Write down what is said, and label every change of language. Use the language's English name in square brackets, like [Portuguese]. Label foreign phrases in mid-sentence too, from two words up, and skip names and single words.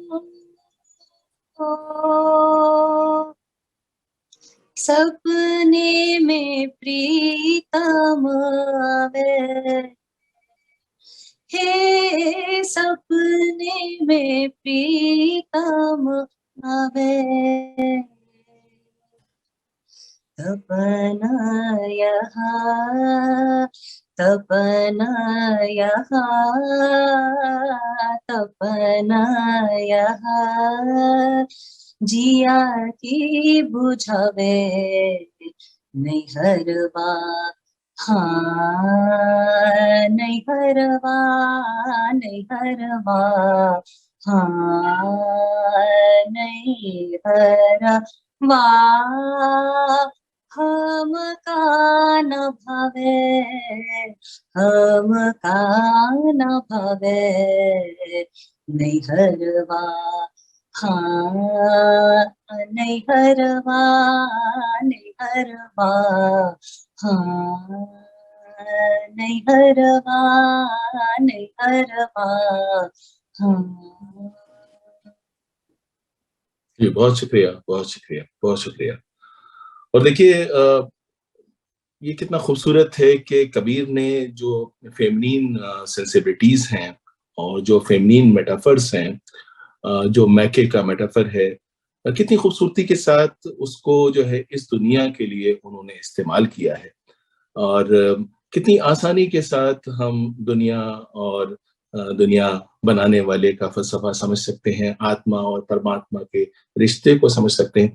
[Hindi] सपने में प्रीतम आवे हे सपने में प्रीतम आवे तपना यहाँ तपना यहाँ जिया की बुझावे नैहरवा हाँ नैहरवा नैहरवा हाँ नैहरवा हम का न भावे हम का न भावे नैहरवा हाँ नैहरवा नैहरवा हाँ नैहरवा नैहरवा हाँ जी बहुत शुक्रिया बहुत शुक्रिया बहुत शुक्रिया। और देखिए ये कितना खूबसूरत है कि कबीर ने जो [English] feminine sensibilities [Hindi] हैं और जो [English] feminine metaphors [Hindi] हैं जो मैके का मेटाफर है कितनी खूबसूरती के साथ उसको जो है इस दुनिया के लिए उन्होंने इस्तेमाल किया है और कितनी आसानी के साथ हम दुनिया और दुनिया बनाने वाले का फलसफा समझ सकते हैं, आत्मा और परमात्मा के रिश्ते को समझ सकते हैं।